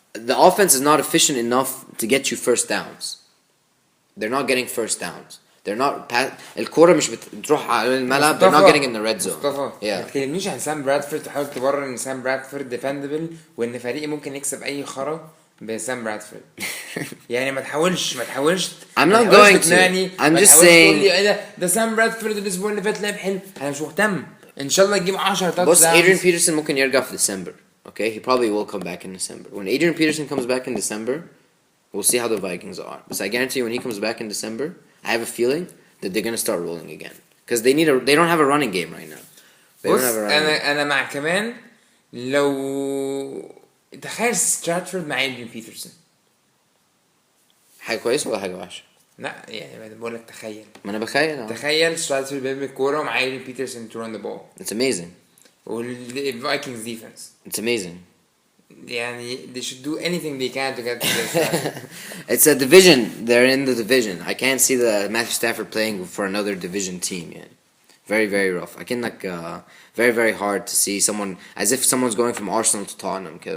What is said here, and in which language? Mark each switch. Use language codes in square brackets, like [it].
[en] The offense is not efficient enough to get you first downs. They're not getting first downs. They're not [ar] الكرة مش بتروح على الملعب. [en] They're not getting in the red zone. [ar] مصطفى ما تكلمنيش عن سام برادفورد تحاول تبرر ان سام برادفورد ديفندبل وان فريقي ممكن يكسب اي خرا بسام برادفورد. يعني ما تحاولش [en] I'm not going to. I'm just saying [ar] ده سام برادفورد الاسبوع اللي فات لعب حلو. انا مش مهتم. ان شاء الله يجيب 10 تاتش. بص Adrian Peterson ممكن يرجع في December. [en] Okay, he probably will come back in December. When Adrian Peterson comes back in December, we'll see how the Vikings are. But I guarantee you, when he comes back in December, I have a feeling that they're gonna start rolling again because they don't have a running game right now. They don't have a running game. [ar] أنا مع كمان لو تخيل ستراتفورد مع إدريان بيترسون. حاجة كويسة ولا حاجة وحشة؟ لا يعني بقول لك تخيل. ما أنا بخيل. تخيل ستراتفورد بيرمي الكورة ومع إدريان بيترسون [en] to run the ball. It's amazing. [ar] والفايكنجز defense. [en] It's amazing. يعني they should do anything they can to get to this. It's a division. They're in the division. I can't see the Matthew Stafford playing for another division team yet. Very, very rough. I can very, very hard to see someone as if someone's going from Arsenal to Tottenham.